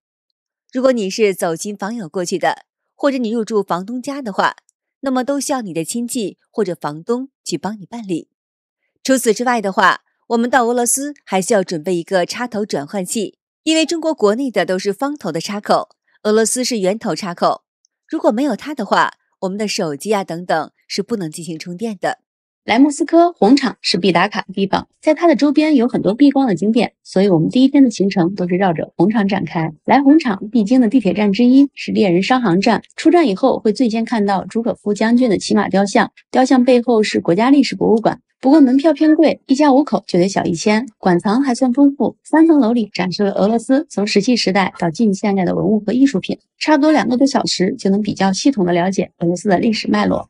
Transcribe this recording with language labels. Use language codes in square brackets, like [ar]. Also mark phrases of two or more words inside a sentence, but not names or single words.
[zh] 如果你是走親訪友過去的，或者你入住房東家的話，那麼都需要你的親戚或者房東去幫你辦理。除此之外的話，我們到俄羅斯還需要準備一個插頭轉換器，因為中國國內的都是方頭的插口，俄羅斯是圓頭插口。如果沒有它的話，我们的手機啊等等是不能進行充電的。來莫斯科紅場是必打卡的地方，在它的周邊有很多避光的景點，所以我們第一天的行程都是繞着紅場展開。來紅場必經的地鐵站之一是獵人商行站，出站以後會最先看到朱可夫將軍的騎馬雕像，雕像背後是國家歷史博物館。不過門票偏貴，一家5口就得小1000，館藏還算豐富，3層樓裡展示了俄羅斯從石器時代到近現代的文物和藝術品，差不多2個多小時就能比較系統的了解俄羅斯的歷史脈絡。